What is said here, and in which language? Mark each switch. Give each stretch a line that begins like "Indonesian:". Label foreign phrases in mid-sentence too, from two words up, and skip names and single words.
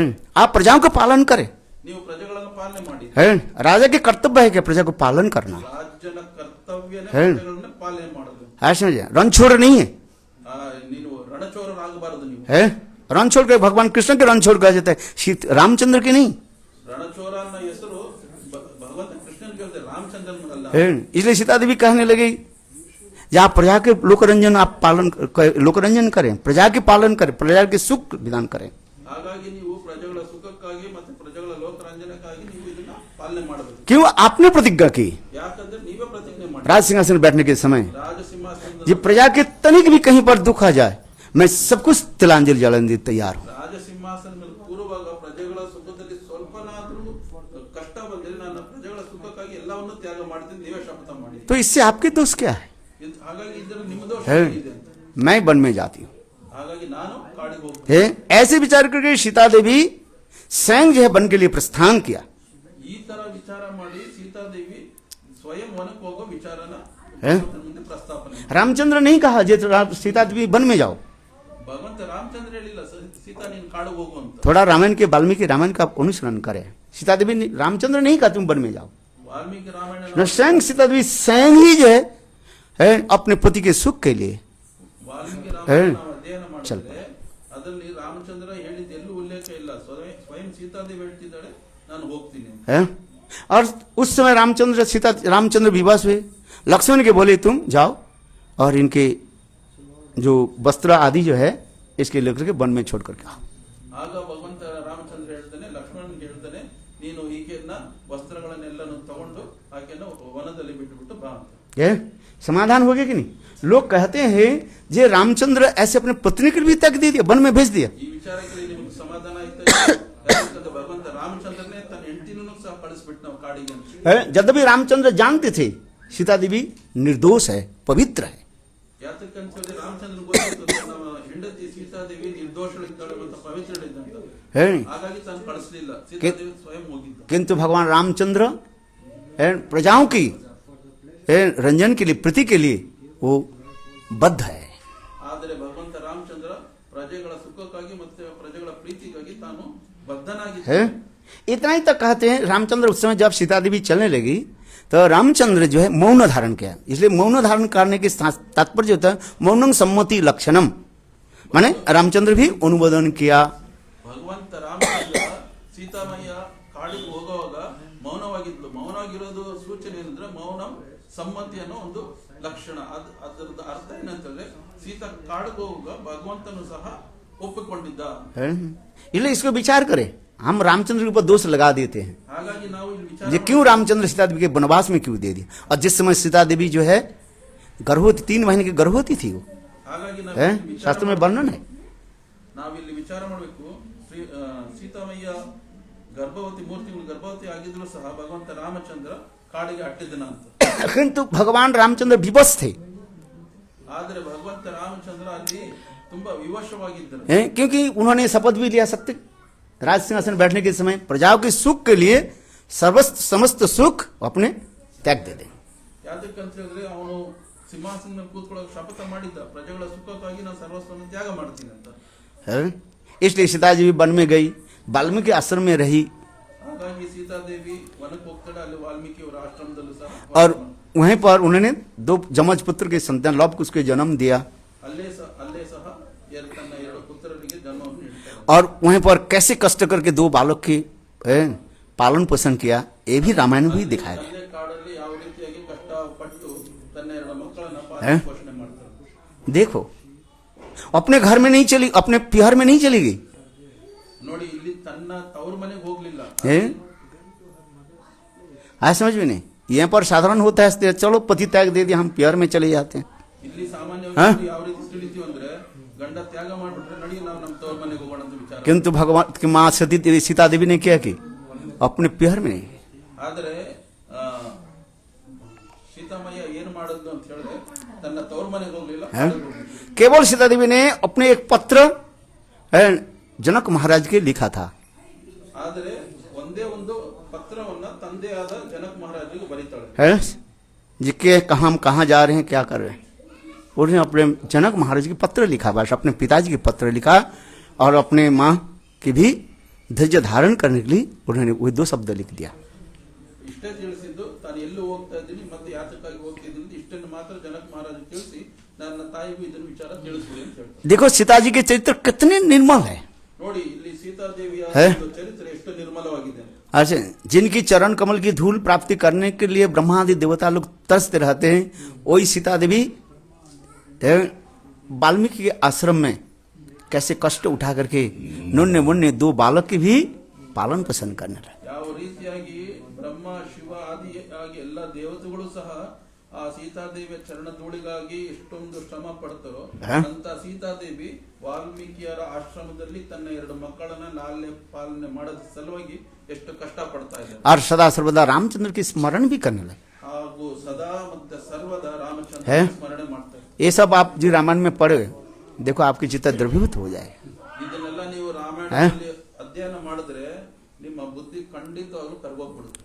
Hindi: आप प्रजाओं का पालन करें।
Kannada: ನೀವು ಪ್ರಜೆಗಳನ್ನು ಪಾಲನೆ ಮಾಡಿ.
Hindi: राजा के कर्तव्य है कि प्रजा को पालन करना,
Kannada: ರಾಜನ ಕರ್ತವ್ಯನೇ ಪ್ರಜೆಗಳನ್ನ ಪಾಲನೆ ಮಾಡೋದು.
Hindi: ऐसा समझे, रणछोड़ नहीं है।
Kannada: ನೀನು ರಣಚೋರರಾಗಬಾರದು. ನೀವು
Hindi: रणछोड़ के भगवान कृष्ण के रणछोड़ कहा जाता है, रामचंद्र की नहीं।
Kannada: ರಣಚೋರ ಅನ್ನೋ ಹೆಸರು ಭಗವಂತ ಕೃಷ್ಣನ್ಗೆ ಹೇಳ್ತಾರೆ, ರಾಮಚಂದ್ರನಿಗಲ್ಲ.
Hindi: इसलिए सीता देवी कहने लगी जहाँ प्रजा के लोकरंजन आप पालन लोकरंजन करें, प्रजा के पालन करें, प्रजा के सुख विधान करें।
Kannada: ಹಾಗಾಗಿ ನೀವು ಪ್ರಜೆಗಳ ಸುಖಕ್ಕಾಗಿ ಮತ್ತು ಪ್ರಜೆಗಳ ಲೋಕರಂಜನಕ್ಕಾಗಿ ನೀವು ಇದನ್ನ ಪಾಲನೆ ಮಾಡಬೇಕು.
Hindi: क्यों आपने प्रतिज्ञा की,
Kannada: ಯಾಕಂದ್ರೆ ನೀವೇ ಪ್ರತಿಜ್ಞೆ ಮಾಡಿ
Hindi: राज सिंहासन बैठने के समय,
Kannada: ರಾಜಸಿಂಹಾಸನದ
Hindi: ये प्रजा के तनिक भी कहीं पर दुख आ जाए मैं सब कुछ तिलांजलि जलाने तैयार हूँ।
Kannada: ರಾಜಸಿಂಹಾಸನ ಮೇಲೆ ಕೂರುವಾಗ ಪ್ರಜೆಗಳ ಸುಖದಲ್ಲಿ ಸ್ವಲ್ಪನಾದ್ರೂ ಕಷ್ಟ ಬಂದರೆ ನಾನು ಪ್ರಜೆಗಳ ಸುಖಕ್ಕಾಗಿ ಎಲ್ಲವನ್ನೂ ತ್ಯಾಗ ಮಾಡ್ತೀನಿ, ನೀವೇ ಶಪಥ ಮಾಡಿ.
Hindi: तो इससे आपके दोष क्या है?
Kannada: ಹಾಗಾಗಿ ಇದರಲ್ಲಿ ನಿಮ್ಮ ದೋಷ
Hindi: है
Kannada: ಇದೆ ಅಂತ.
Hindi: मैं वन में जाती हूँ।
Kannada: ಹಾಗಾಗಿ ನಾನು ಕಾಡಿಗೆ ಹೋಗ್ತೀನಿ.
Hindi: है ऐसे विचार करके सीता देवी स्वयं जो है वन के लिए प्रस्थान किया।
Kannada: ಈ ತರ ವಿಚಾರ ಮಾಡಿ ಸೀತಾದೇವಿ ಸ್ವಯಂ ವನಕ್ಕೆ ಹೋಗೋ ವಿಚಾರನ
Hindi: है
Kannada: ಭಗವಂತನ ಮುಂದೆ ಪ್ರಸ್ತಾಪನೆ ಮಾಡಿ.
Hindi: रामचंद्र नहीं कहा जे सीता देवी वन में जाओ,
Kannada: ಭಗವಂತ ರಾಮಚಂದ್ರ ಹೇಳಿಲ್ಲ ಸೀತಾ ನೀನು ಕಾಡಿಗೆ ಹೋಗು ಅಂತ.
Hindi: थोड़ा रामायण के वाल्मीकि रामायण का अनुसरण करें। सीता देवी रामचंद्र नहीं कहा तुम वन में जाओ,
Kannada: ವಾಲ್ಮೀಕಿ ರಾಮಾಯಣ
Hindi: न स्वयं सीता देवी स्वयं ही जो है अपने पति के सुख के लिए
Kannada: ವಾಲ್ಮೀಕಿ ರಾಮಾಯಣ ನಾವು ಅಧ್ಯಯನ ಮಾಡಿದ್ರೆ ಅದರಲ್ಲಿ ರಾಮಚಂದ್ರ ಹೇಳಿದ ಎಲ್ಲೂ ಉಲ್ಲೇಖ ಇಲ್ಲ. ಸ್ವಯಂ ಸೀತಾದೇವಿ ಹೇಳ್ತಿದ್ದಾಳೆ ನಾನು ಹೋಗ್ತೀನಿ ಅಂತ.
Hindi: है। और उस समय रामचंद्र विवश हुए, लक्ष्मण के बोले तुम जाओ और इनके जो वस्त्र आदि जो है इसके लेकर के वन में छोड़ करके आओ।
Kannada: ಆಗ ಭಗವಂತ ರಾಮಚಂದ್ರ ಹೇಳ್ತಾನೆ, ಲಕ್ಷ್ಮಣನ್ಗೆ ಹೇಳ್ತಾನೆ, ನೀನು ಈಕೆಯನ್ನ ವಸ್ತ್ರಗಳನ್ನೆಲ್ಲನೂ ತಗೊಂಡು ಆಕೆಯನ್ನು ವನದಲ್ಲಿ ಬಿಟ್ಟುಬಿಟ್ಟು ಬಾ ಅಂತ.
Hindi: ये समाधान हो गया कि नहीं? लोग कहते हैं जे रामचंद्र ऐसे अपने पत्नी के भी त्याग दे दिया, वन में भेज दिया।
Kannada: ಈ ವಿಚಾರಕ್ಕೆ ನಿಮಗೆ ಸಮಾಧಾನ ಆಯ್ತಾ? ಯಾಕಂದ್ರೆ ಭಗವಂತ ರಾಮಚಂದ್ರನೇ ತನ್ನ ಹೆಂಡತಿನೂ ಸಹ ಕಳಿಸ್ಬಿಟ್ಟು ನಾವು ಕಾಡಿಗೆ ಅಂತ.
Hindi: यद्यपि रामचंद्र जानते थे सीता देवी निर्दोष है, पवित्र है,
Kannada: ಯಾತಕ್ಕಂತ ರಾಮಚಂದ್ರ ಗೊತ್ತಿತ್ತು ನಮ್ಮ ಹೆಂಡತಿ ಸೀತಾದೇವಿ ನಿರ್ದೋಷಳಿದ್ದಾಳೆ ಮತ್ತು ಪವಿತ್ರಳಿದ್ದಂತ. ಹಾಗಾಗಿ ತಾನು ಕಳಿಸಲಿಲ್ಲ, ಸೀತಾದೇವಿ ಸ್ವಯಂ ಹೋಗಿದ್ದ.
Hindi: किंतु भगवान रामचंद्र प्रजाओं की रंजन के लिए, प्रीति के लिए वो बद्ध है।
Kannada: ಆದರೆ ಭಗವಂತ ರಾಮಚಂದ್ರ ಪ್ರಜೆಗಳ ಸುಖಕ್ಕಾಗಿ ಮತ್ತು ಪ್ರಜೆಗಳ ಪ್ರೀತಿಗಾಗಿ ತಾನು ಬದ್ಧನಾಗಿದ್ದ.
Hindi: इतना ही तक कहते हैं रामचंद्र उस समय जब सीता देवी चलने लगी तो रामचंद्र जो है मौन धारण किया। इसलिए मौन धारण करने के तात्पर्य होता है
Sanskrit: मौनम सम्मति लक्षणम,
Hindi: माने रामचंद्र भी अनुमोदन किया।
Kannada: ಭಗವಂತ ರಾಮಚಂದ್ರ ಸೀತಾಮಯ್ಯ ಕಾಡಿಗೆ ಹೋಗುವಾಗ ಮೌನವಾಗಿದ್ಲು. ಮೌನವಾಗಿರೋದು ಸೂಚನೆ ಏನಂದ್ರೆ ಮೌನ ಸಮ್ಮತಿ ಅನ್ನೋ ಒಂದು ಲಕ್ಷಣ. ಅದರದ ಅರ್ಥ ಏನಂತಂದ್ರೆ ಸೀತಾ ಕಾಡಿಗೆ ಹೋಗುವಾಗ ಭಗವಂತನು ಸಹ ಒಪ್ಪಿಕೊಂಡಿದ್ದ.
Hindi: इसलिए इसको विचार करें, हम रामचंद्र के ऊपर दोष लगा देते हैं
Kannada: ಹಾಗಾಗಿ ನಾವು ಇಲ್ಲಿ
Hindi: ये
Kannada: ವಿಚಾರ
Hindi: क्यों रामचंद्र सीता देवी के वनवास में क्यों दे दिया। और जिस समय सीता देवी जो है गर्भवती, 3 महीने की गर्भवती थी वो,
Kannada: ಹಾಗಾಗಿ
Hindi: है शास्त्र में वर्णन है।
Kannada: ನಾವಿಲ್ಲಿ ವಿಚಾರ ಮಾಡಬೇಕು. ಸೀತಾಮಯ್ಯ ಗರ್ಭವತಿ, 3 ತಿಂಗಳು ಗರ್ಭವತಿ ಆಗಿದ್ರು ಸಹ ಭಗವಂತ ರಾಮಚಂದ್ರ ಕಾಡಿಗೆ ಅಟ್ಟಿದ್ದನ ಅಂತ.
Hindi: किंतु भगवान रामचंद्र विवश थे,
Kannada: ಆದ್ರೆ ಭಗವಂತ ರಾಮಚಂದ್ರ ಅಲ್ಲಿ ತುಂಬಾ ವಿವಶವಾಗಿದ್ದರು.
Hindi: क्योंकि उन्होंने शपथ भी लिया सत्य राज सिंहासन बैठने के समय प्रजाओं के सुख के लिए समस्त सुख अपने त्याग दे दें।
Kannada: ಯಾದಕ್ಕಂತ ಹೇಳಿದ್ರೆ ಅವನು ಸಿಂಹಾಸನ ಮೇಲೆ ಕೂತ್ಕೊಳ್ಳೋಕೆ ಶಪಥ ಮಾಡಿದ್ದ, ಪ್ರಜೆಗಳ ಸುಖಕ್ಕಾಗಿ ನಾನು ಸರ್ವಸ್ವವನ್ನು ತ್ಯಾಗ ಮಾಡ್ತೀನಿ ಅಂತ.
Hindi: इसलिए सीता जी वन में गई, वाल्मीकि आश्रम में रही
Kannada: ಹಾಗಾಗಿ ಸೀತಾದೇವಿ ವನಕ್ಕೆ ಹೋಗ್ತಾಳೆ, ಅಲ್ಲಿ ವಾಲ್ಮೀಕಿ ಅವರ ಆಶ್ರಮದಲ್ಲೂ ಸಹ
Hindi: और वहीं पर उन्होंने 2 जमज पुत्र के संतान लव कुश के जन्म दिया
Kannada: ಅಲ್ಲೇ ಸಹ ತನ್ನ 2 ಪುತ್ರರಿಗೆ ಜನ್ಮವನ್ನು ನೀಡ್ತಾಳೆ.
Hindi: और वहीं पर कैसे कष्ट करके 2 बालक के पालन पोषण किया, ये भी रामायण में भी दिखाया गया।
Kannada: ಅಲ್ಲೇ ಕಾಡಲ್ಲಿ ಯಾವ ರೀತಿಯಾಗಿ ಕಷ್ಟಪಟ್ಟು ತನ್ನ 2 ಮಕ್ಕಳನ್ನ ಪಾಲನೆ ಪೋಷಣೆ ಮಾಡ್ತಾಳೆ.
Hindi: देखो अपने घर में नहीं चली, अपने पिहर में नहीं चली गई,
Kannada: ನೋಡಿ ಇಲ್ಲಿ ತನ್ನ ತವರು ಮನೆಗೆ ಹೋಗ್ಲಿಲ್ಲ.
Hindi: समझ में नहीं। यहाँ पर साधारण होता है चलो पति त्याग दे दिया हम पिहर में चले जाते हैं।
Kannada: ಇಲ್ಲಿ ಸಾಮಾನ್ಯವಾಗಿ ಯಾವ ರೀತಿ ತಿಳಿತೀವಿ ಅಂದ್ರೆ ಗಂಡ ತ್ಯಾಗ ಮಾಡ್ಬಿಟ್ರೆ ನಡಿ ನಾವು ನಮ್ಮ ತವರು ಮನೆಗೆ ಹೋಗೋಣ ಅಂತ ವಿಚಾರ.
Hindi: किंतु भगवान की माँ सीता देवी ने क्या की, अपने पिहर में नहीं।
Kannada: ಆದರೆ ಸೀತಾಮಯ್ಯ ಏನು ಮಾಡಿದ್ಲು ಅಂತ ಹೇಳಿದ್ರೆ ತನ್ನ ತವ್ರ ಮನೆಗೆ ಹೋಗ್ಲಿಲ್ಲ.
Hindi: केवल सीता देवी ने अपने एक पत्र जनक महाराज के लिखा था,
Kannada: ಆದರೆ ಒಂದೇ ಒಂದು ಪತ್ರವನ್ನ ತಂದೆಯಾದ ಜನಕ್ ಮಹಾರಾಜಿಗೆ ಬರೀತಾಳೆ.
Hindi: है जिसके हम कहाँ जा रहे हैं, क्या कर रहे हैं. उन्होंने अपने जनक महाराज की पत्र लिखा, बस अपने पिताजी की पत्र लिखा और अपने माँ की भी धैर्य धारण करने के लिए उन्होंने वही 2 शब्द लिख दिया.
Kannada: ಇಷ್ಟೇ ತಿಳಿಸಿದ್ದು, ತಾನು ಎಲ್ಲಿ ಹೋಗ್ತಾ ಇದ್ದೀನಿ ಮತ್ತೆ ಯಾತಕ್ಕಾಗಿ ಹೋಗ್ತಿದ್ದೀನಿ ಇಷ್ಟನ್ನು ಮಾತ್ರ ಜನಕ್ ಮಹಾರಾಜ್ ತಿಳಿಸಿ ನನ್ನ ತಾಯಿಗೂ ಇದನ್ನು ವಿಚಾರ ತಿಳಿಸಿದೆ ಅಂತ ಹೇಳ್ತಾರೆ.
Hindi: देखो सीता जी के चरित्र कितने निर्मल है.
Kannada: ನೋಡಿ ಇಲ್ಲಿ ಸೀತಾದೇವಿಯ ಚರಿತ್ರೆ ಎಷ್ಟು ನಿರ್ಮಲವಾಗಿದೆ.
Hindi: अच्छा, जिनकी चरण कमल की धूल प्राप्ति करने के लिए ब्रह्मादि देवता लोग तरसते रहते हैं, वही सीता देवी वाल्मीकि के आश्रम में कैसे कष्ट उठा करके नन्हे मुन्ने 2 बालक की भी पालन पोषण करने लगे.
Kannada: ಯಾವ ರೀತಿಯಾಗಿ ಬ್ರಹ್ಮ ಶಿವ ಆದಿಯಾಗಿ ಎಲ್ಲ ದೇವತೆಗಳು ಸಹ ಆ ಸೀತಾದೇವಿಯ ಚರಣಧೂಳಿಗಾಗಿ ಎಷ್ಟೊಂದು ಶ್ರಮ ಪಡ್ತಾರೋ ಅಂತ ಸೀತಾದೇವಿ ವಾಲ್ಮೀಕಿಯರ ಆಶ್ರಮದಲ್ಲಿ ತನ್ನ 2 ಮಕ್ಕಳನ್ನ ಲಾಲನೆ ಪಾಲನೆ ಮಾಡೋದ್ರ ಸಲುವಾಗಿ ಎಷ್ಟು ಕಷ್ಟ ಪಡ್ತಾ ಇದ್ದಾರೆ.
Hindi: और सदा सर्वदा रामचंद्र की स्मरण भी करने लगे.
Kannada: ಹಾಗೂ ಸದಾ ಮತ್ತೆ ಸರ್ವದಾ ರಾಮಚಂದ್ರ ಸ್ಮರಣೆ ಮಾಡ್ತಾರೆ.
Hindi: ये सब आप जी रामायण में पढ़े, देखो आपकी चित्त द्रवीभूत हो जाए.
Kannada: ಇದನ್ನೆಲ್ಲ ನೀವು ರಾಮಾಯಣದಲ್ಲಿ ಅಧ್ಯಯನ ಮಾಡಿದ್ರೆ ನಿಮ್ಮ ಬುದ್ಧಿ ಖಂಡಿತವಾಗ್ಲೂ ಕರಗೋಗ್ಬಿಡುತ್ತೆ.